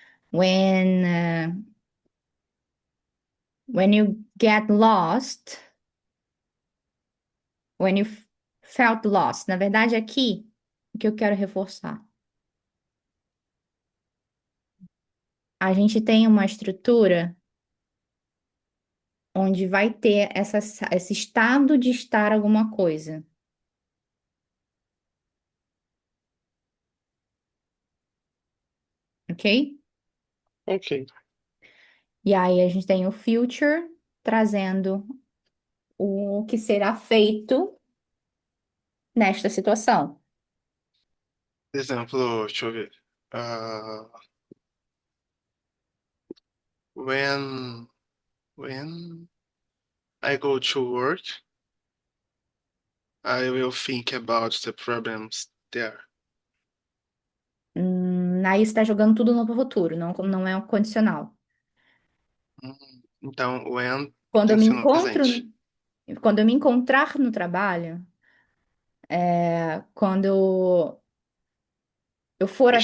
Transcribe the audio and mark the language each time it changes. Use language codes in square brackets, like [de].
[en] When you get lost, when you felt lost. [pt] Na verdade, aqui, o que eu quero reforçar? A gente tem uma estrutura onde vai ter esse estado de estar alguma coisa, ok? Ok. E aí a gente tem o future trazendo o que será feito nesta situação. Exemplo, deixa eu ver. [en] Ah, when when I go to work, I will think about the problems there. [pt] Aí está jogando tudo no futuro, não é um condicional. Então, when Quando eu tem que me ser no presente. quando eu me encontrar no trabalho, quando eu for